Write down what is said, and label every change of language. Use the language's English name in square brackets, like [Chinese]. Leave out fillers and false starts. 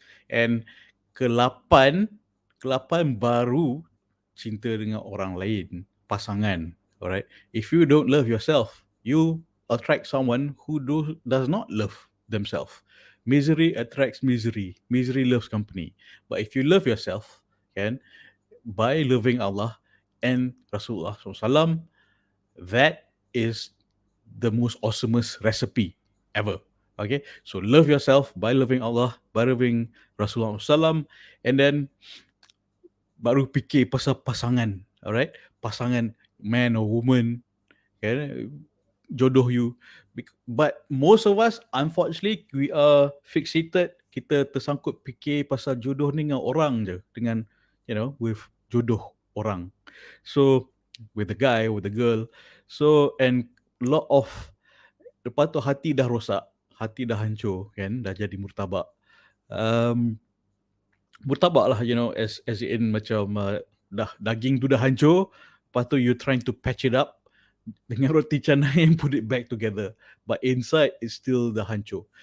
[Malay] And ke-8 baru cinta dengan orang lain, pasangan. [English] Alright? If you don't love yourself, you attract someone who does not love themselves. Misery attracts misery. Misery loves company. But if you love yourself, kan, by loving Allah and Rasulullah SAW, that is the most awesomest recipe ever. Okay, so love yourself by loving Allah, by loving Rasulullah SAW, and then [Malay] baru fikir pasal pasangan. [English] Alright, pasangan, man or woman, okay, jodoh you. But most of us, unfortunately, we are fixated. [Malay] Kita tersangkut fikir pasal jodoh ni dengan orang je, dengan with jodoh orang. So [English] with the guy, with the girl. So, and lot of, [Malay] lepas tu hati dah rosak, hati dah hancur kan, dah jadi murtabak. [English] Um, Murtabak lah, as in [Malay] macam dah daging tu dah hancur, lepas tu [English] you trying to patch it up [Malay] dengan roti canai [English] and put it back together, but inside it's still the hancur.